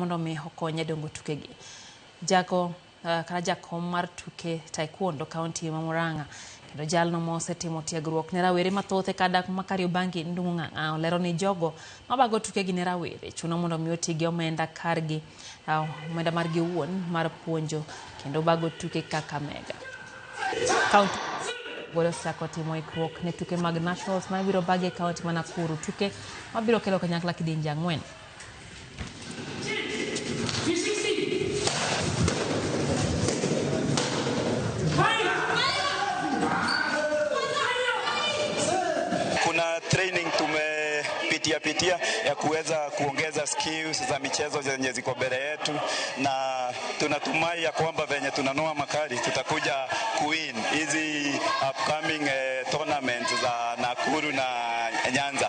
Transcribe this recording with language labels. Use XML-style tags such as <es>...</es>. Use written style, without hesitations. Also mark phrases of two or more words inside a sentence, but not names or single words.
<luo>mondo mi okonye dongo tukegi. Jago kana jakom mar tuke taekwondo kaunti ma Murang'a kendo jalno mosetimo tiegruok ne rawere mathoth kadak ma Kariobangi Ndung'u Ng'ang'a olero ni jogo mabago tukegi ne rawere chuno mondo mi otigi omenda kargi omenda margi owuon mar puonjo kendo bago tuke Kakamega. Kaunti bolo sako timo ikruok ne tuke mag nationals ma biro bage kaunti ma Nakuru, tuke mabiro kelo kanyakla kidienje 4.</luo> <sw>Kuna training tumepitia ya kuweza kuongeza skills za michezo zenye ziko mbele yetu, na tunatumai ya kwamba venye tunanoa makali tutakuja kuwin hizi</sw> <en>upcoming tournaments</en> <sw>za Nakuru na Nyanza.</sw>